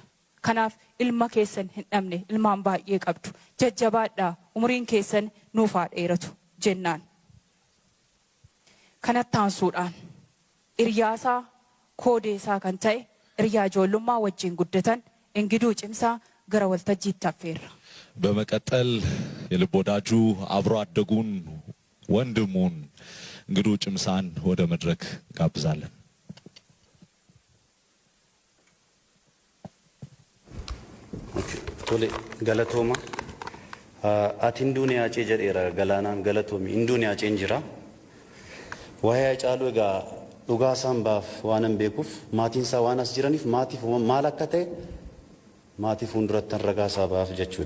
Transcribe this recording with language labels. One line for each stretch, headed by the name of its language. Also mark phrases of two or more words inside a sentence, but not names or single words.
Oromo: Kanaaf ilma keessan hin dhabne ilmaan baay'ee qabdu. Jajjabaadhaa umriin keessan nuuf haa dheeratu jennaan. Kanatti aansuudhaan hiriyaasaa koodeesaa kan ta'e hiriyaa ijoollummaa wajjin guddatan Ingiduu Cimsaa gara waltajjiitti affeerra.
Amharic: በመቀጠል የልብ ወዳጁ አብሮ አደጉን ወንድሙን እንግዱ ጭምሳን ወደ መድረክ ጋብዛለን።
Oromo: Tole galatooma ati hinduun yaacee jedheera galaanaan galatoomi hinduun yaaceen jira waa'ee Hacaaluu egaa dhugaa isaan baaf waan hin beekuuf maatiin isaa waan as jiraniif maatiif maal akka ta'e maatii fuulduratti ragaa isaa baaf jechuudha.